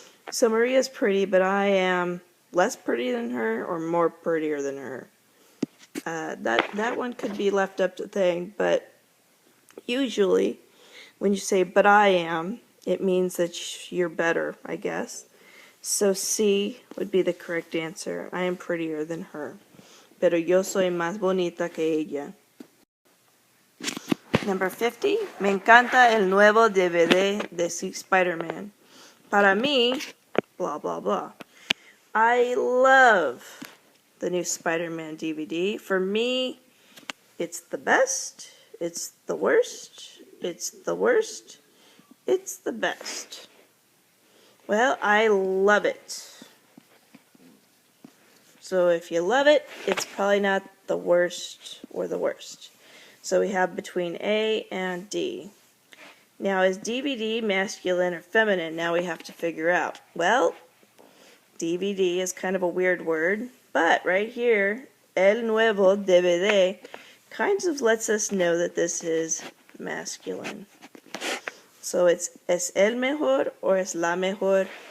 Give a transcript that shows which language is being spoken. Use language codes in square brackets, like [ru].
[en] So Maria's pretty, but I am less pretty than her or more prettier than her. That one could be left up to think, but usually when you say but I am, it means that you're better, I guess. So C would be the correct answer. I am prettier than her. [es] Pero yo soy más bonita que ella. [en] Number 50. [es] Me encanta el nuevo DVD de Spider-Man. Para mí, [en] blah, blah, blah. I love the new Spider-Man DVD. For me, it's the best. It's the worst. It's the worst. It's the best. Well, I love it. So if you love it, it's probably not the worst or the worst. So we have between A and D. Now, is DVD masculine or feminine? Now we have to figure out. Well, DVD is kind of a weird word, but right here, [es] el nuevo DVD [en] kind of lets us know that this is masculine. So it's [es] es el mejor [en] or [es] es la mejor.